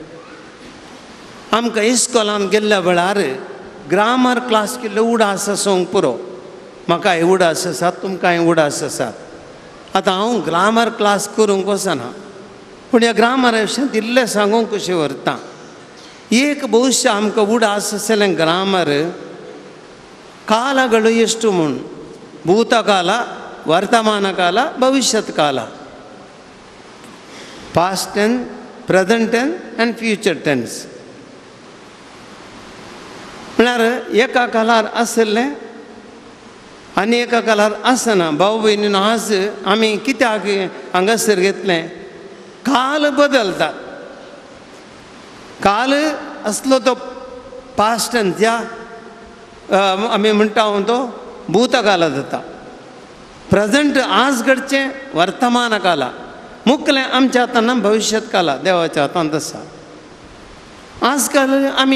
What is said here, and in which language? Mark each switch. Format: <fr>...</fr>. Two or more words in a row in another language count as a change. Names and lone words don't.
<kok>आमकां इस्कॉलान गेल्ल्या वेळार ग्रामर क्लास केल्लो उडास आसूंक पुरो. म्हाकाय उडास आसात, तुमकांय उडास आसात. आतां हांव ग्रामर क्लास करूंक वचना, पूण ह्या ग्रामरा विशीं इल्लें सांगूंक कशें व्हरता. एक भविश्य आमकां उडास आसलें ग्रामर</kok> <kn>ಕಾಲಗಳು ಎಷ್ಟು ಮುನ್ ಭೂತಕಾಲ ವರ್ತಮಾನ ಕಾಲ ಭವಿಷ್ಯತ್ ಕಾಲ</kn> <en>past tense present tense and future tense</en> <kok>म्हळ्यार एका कालार आसले आनी एका कालार आसना भाऊ भयणीन आज आमी कित्याक हांगासर घेतले काल बदलतात काल असलो तो</kok> <en>past tense</en> <kok>या आमी म्हणटा तो भूतकाल जाता प्रेजेंट आज घडचें वर्तमान काला मुखलें आमच्या हातान भविष्यत काला देवाच्या हातांत आसा आज काल आमी</kok>